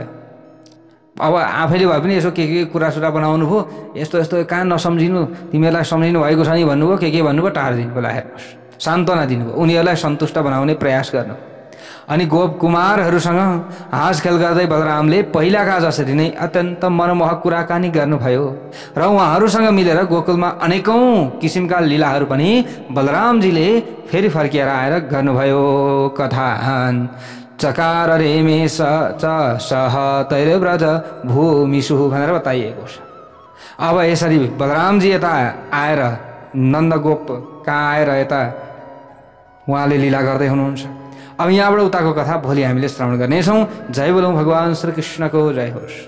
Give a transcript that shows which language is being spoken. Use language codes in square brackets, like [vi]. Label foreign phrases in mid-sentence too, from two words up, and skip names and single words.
[ne] अब आफैले भए पनि यसो के कुरासुरा बनाउनु भयो, यस्तो यस्तो कहाँ नसम्झिनु, तिमीहरूलाई सम्झिनु भएको छ नि भन्नुभयो, के भन्नुभयो टारिदिनु भयो, हेर्नुहोस् सान्त्वना दिनुभयो, उनीहरूलाई सन्तुष्ट बनाउने प्रयास गर्नु। अनि गोप कुमारहरूसँग हाँसखेल गर्दै बलरामले पहिलाका जसरी नै अत्यन्त मनमोहक कुराकानी गर्नुभयो र उहाँहरूसँग मिलेर गोकुलमा अनेकौं किसिमका लीलाहरू पनि बलरामजीले फेरि फर्किएर आएर गर्नुभयो। [sa] कथान चकार रेमेश च सह तैरव्रज भूमिषु [ne] भनेर बताइएको छ। अब यसरी बलरामजी यता आएर नन्दगोप कहाँ आएर यता उहाँले लीला गर्दै हुनुहुन्छ। अब यहाँबाट उताको कथा भोलि हामीले श्रवण गर्नेछौँ। जय बोलौं भगवान श्री कृष्णको जय होस्।